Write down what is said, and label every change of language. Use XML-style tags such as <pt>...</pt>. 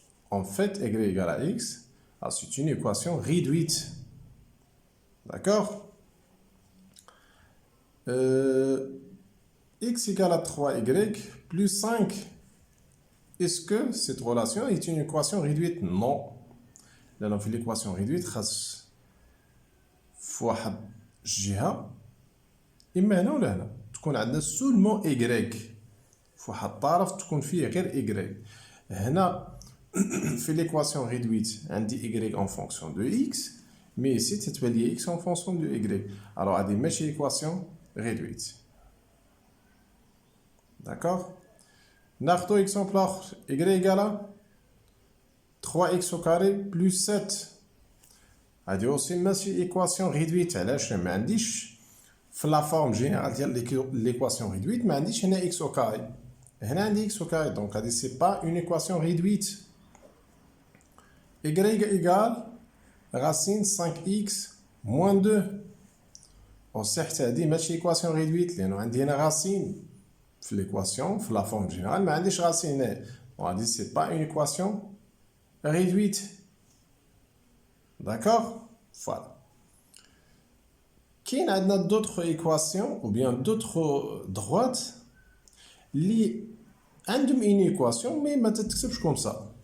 <fr>En fait, y égale à x, c'est une équation réduite. D'accord? X égale à 3y plus 5. Est-ce que cette relation est une équation réduite? Non. Là, on fait l'équation réduite, fois</fr> <ar>جهة إما هنا ولا هنا تكون عندنا seulement y في واحد الطرف تكون فيه غير y. هنا في</ar> <fr>l'équation réduite عندي y en fonction de x mais ici</fr> <ar>تتبان لي</ar> <fr>x en fonction de y. alors</fr> <ar>هذه ماشي</ar> <fr>équation réduite. D'accord?</fr> <ar>ناخدو</ar> <fr>exemple آخر y égale à 3x au carré plus 7. هذه aussi ماشي équation réduite.</fr> <ar>علاش؟ ما عنديش في</ar> <fr>la forme générale</fr> <ar>ديال l'équation réduite ما عنديش هنا x au carré. هنا عندي</ar> <fr>x au carré donc هذه c'est pas une équation réduite. y égale racine 5x moins 2.</fr> <ar>وصح هذه ماشي équation réduite لأنه عندي هنا racine في l'équation في</ar> <fr>la forme générale</fr> <ar>ما عنديش racine هنا.</ar> <fr>donc هذه c'est pas une équation réduite. D'accord? Voilà.</fr> <ar>كاين عندنا</ar> <fr>d'autres équations ou bien d'autres droites</fr> <ar>اللي عندهم une équation mais ما تتكتبش</ar> <fr>comme ça.</fr>